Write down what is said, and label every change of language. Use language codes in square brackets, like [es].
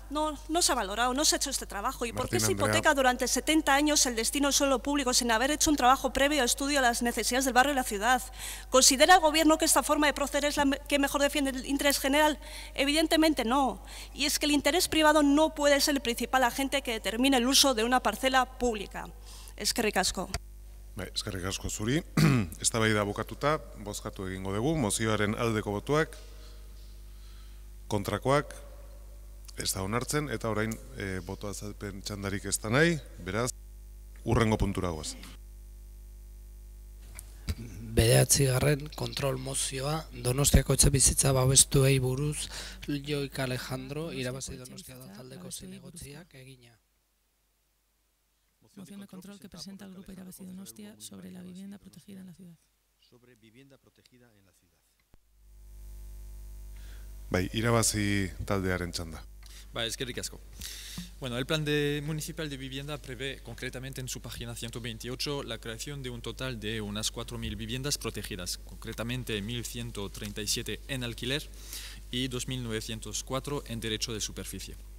[es] No se ha valorado, no se ha hecho este trabajo. ¿Y por qué se hipoteca durante 70 años el destino suelo público sin haber hecho un trabajo previo de estudio de las necesidades del barrio y la ciudad? ¿Considera el Gobierno que esta forma de proceder es la que mejor defiende el interés general? Evidentemente no. Y es que el interés privado no puede ser el principal agente que determine el uso de una parcela pública. [eu] Eskerrik asko. Eskerrik asko zuri. Eztabaida bukatuta, bozkatu egingo dugu, mozioaren aldeko botuak, kontrakoak, ez da onartzen, eta orain boto azalpen txandarik ez da nahi, beraz, hurrengo puntura goaz. 9. kontrol mozioa, Donostiako etxebizitza babestuei buruz, Joik Alejandro, Irabazi Donostia taldeko zinegotziak egina. [es] Moción de control que presenta el Grupo Irabazi Donostia sobre la vivienda protegida en la ciudad. Sobre vivienda protegida en la ciudad. [eu] Bai, Irabazi taldearen txanda. Eskerrik asko. [es] Bueno, el plan municipal de vivienda prevé concretamente en su página 128 la creación de un total de unas 4.000 viviendas protegidas, concretamente 1.137 en alquiler y 2.904 en derecho de superficie.